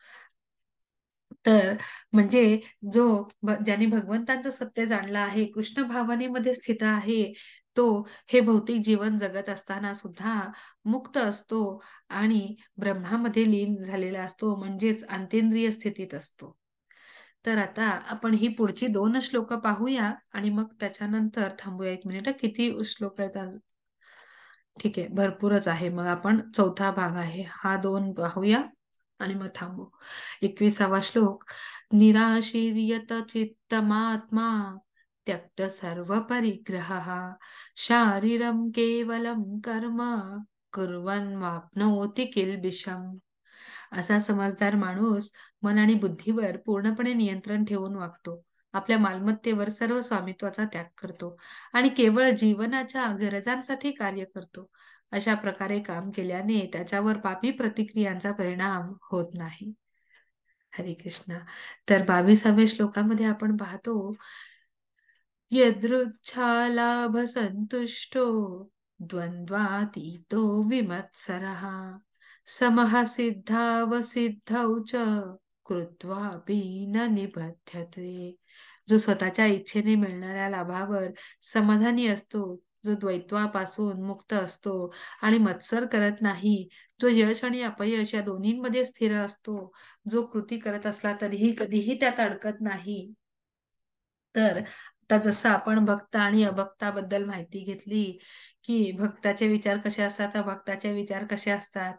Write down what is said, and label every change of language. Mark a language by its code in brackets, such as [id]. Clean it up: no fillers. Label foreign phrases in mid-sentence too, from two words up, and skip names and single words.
[mr] तर म्हणजे ज्यांनी भगवंतांचं सत्य जाणलं आहे, कृष्ण भावनेमध्ये स्थित आहे, तो हे भौतिक जीवन जगत असताना सुद्धा मुक्त असतो आणि ब्रह्मामध्ये लीन झालेला असतो, म्हणजेच अंतेंद्रिय स्थितीत असतो. तर आता आपण ही पुढची 2 श्लोक पाहूया आणि मग त्याच्यानंतर थांबूया 1 मिनिट. किती श्लोक आहेत आज? ठीक आहे, भरपूरच आहे. मग आपण चौथा भाग आहे हा 2 पाहूया आणि मग थांबू. 21वा श्लोक. [sa] निराशीर्यत चित्तमात्मा त्यक्त सर्व परिग्रहः शारीरं केवलं कर्म कुर्वन् वाप्नोति किल्बिषम्. [mr] असा समजदार माणूस मन आणि बुद्धीवर पूर्णपणे नियंत्रण ठेवून वागतो. आपल्या मालमत्तेवर सर्व स्वामित्वाचा त्याग करतो आणि केवळ जीवनाच्या गरजांसाठी कार्य करतो. अशा प्रकारे काम केल्याने त्याच्यावर पापी प्रतिक्रियांचा परिणाम होत नाही. हरे कृष्णा. तर 22व्या श्लोकामध्ये आपण पाहतो, [sa] यदृच्छालाभसन्तुष्टो द्वन्द्वातीतो विमत्सरः समः सिद्धावसिद्धौ च कृत्वापि न निबध्यते. [mr] जो स्वतःच्या इच्छेने मिळणाऱ्या लाभावर समाधानी असतो, जो द्वैत्वापासून मुक्त असतो आणि मत्सर करत नाही, जो यश आणि अपयश या दोन्हींमध्ये स्थिर असतो, जो कृती करत असला तरीही कधीही त्यात अडकत नाही, तर आता जसं आपण भक्त आणि अभक्ताबद्दल माहिती घेतली, की भक्ताचे विचार कसे असतात, अभक्ताचे विचार कसे असतात.